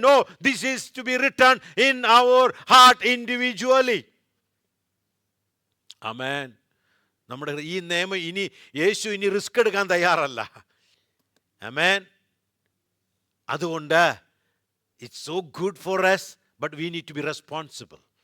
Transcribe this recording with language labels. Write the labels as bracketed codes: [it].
[en] No, this is to be written in our heart individually. Amen. [ml] നമ്മുടെ ഈ നിയമം യേശു ഇനി റിസ്ക് എടുക്കാൻ തയ്യാറല്ല. [en] Amen. [ml] അതുകൊണ്ട് [en] it's so good for us, but we need to be responsible.